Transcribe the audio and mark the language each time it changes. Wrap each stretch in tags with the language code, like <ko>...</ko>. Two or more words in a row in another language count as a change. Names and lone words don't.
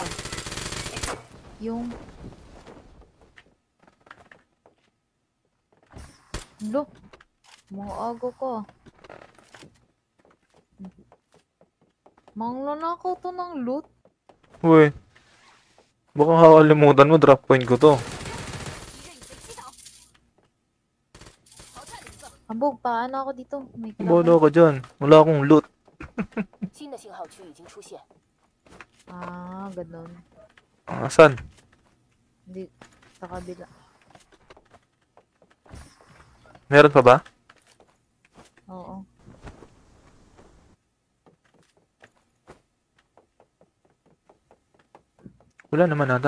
<tl>Yung... Lo! Mga ago ko. Manglonakaw to ng loot. Uy. Baka kakalimutan mo,</tl> <en>drop point</en> <tl>ko to.</tl> <zh>敌人已被击倒。淘汰了一个，</zh> <tl>Ambog, paano ako dito? May Bodo kalaban. ka dyan. Wala akong loot.</tl> <zh>新的信号区已经出现，</zh> <tl>Ah, ganun. Asan? Hindi. Sa Sa kabila. Meron pa ba? Oo. Wala naman ata.</tl>